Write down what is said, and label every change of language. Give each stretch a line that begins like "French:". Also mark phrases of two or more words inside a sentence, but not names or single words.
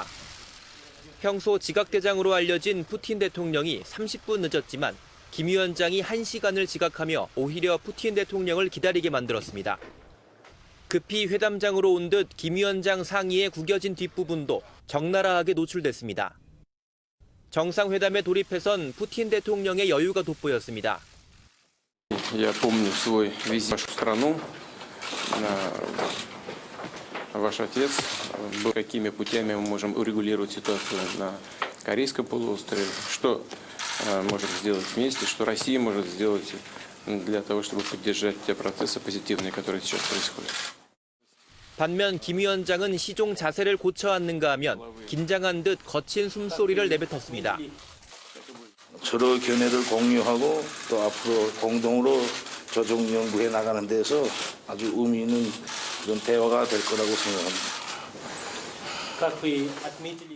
Korean: 평소 지각대장으로 알려진 푸틴 대통령이 30분 늦었지만 김 위원장이 1시간을 지각하며 오히려 푸틴 대통령을 기다리게 만들었습니다. 급히 회담장으로 온 듯 김 위원장 상의에 구겨진 뒷부분도 적나라하게 노출됐습니다. 정상회담에 돌입해선 푸틴 대통령의 여유가 돋보였습니다.
Russian: Я помню свой визит в вашу страну. Ваш отец, какими путями мы можем урегулировать ситуацию на Корейском полуострове, что можем сделать вместе, что Россия может сделать для того, чтобы поддержать те процессы позитивные, которые сейчас происходят.
Korean: 반면 김 위원장은 시종 자세를 고쳐 앉는가 하면 긴장한 듯 거친 숨소리를 내뱉었습니다. 서로 견해를 공유하고 또 앞으로 공동으로 조정 연구해 나가는 데서 아주 의미 있는 그런 대화가 될 거라고 생각합니다.